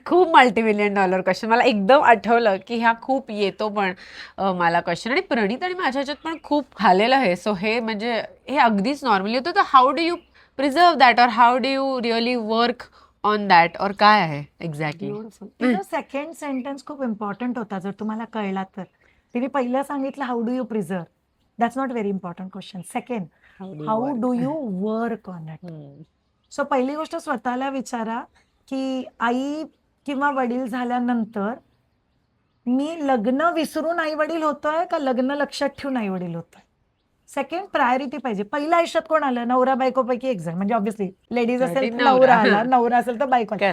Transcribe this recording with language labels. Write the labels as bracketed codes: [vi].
[mr] खूप multimillion dollar question मला एकदम आठवलं की ह्या खूप येतो पण मला क्वेश्चन आणि प्रणित आणि माझ्या ह्याच्यात पण खूप झालेलं आहे. सो हे म्हणजे हे अगदीच नॉर्मली होतं. [en] तर how do you preserve that, or how do you really work on that, or [mr] काय आहे एक्झॅक्टली? [en] Beautiful. [mr] तिचा सेकंड सेंटेन्स खूप इम्पॉर्टंट होता, जर तुम्हाला कळला तर. तिने पहिलं सांगितलं [en] How do you preserve. That's not very important question. Second, how do you work on it. [mr] So पहिली गोष्ट स्वतःला विचारा की आई किंवा वडील झाल्यानंतर मी लग्न विसरून आई वडील होतोय का लग्न लक्षात ठेवून आई वडील होतोय. सेकंड प्रायोरिटी पाहिजे. पहिल्या आयुष्यात कोण आलं? नवरा बायकोपैकी एक जण, म्हणजे ऑब्व्हियसली लेडीज असेल तर नवरा आला, नवरा असेल तर बायको आली.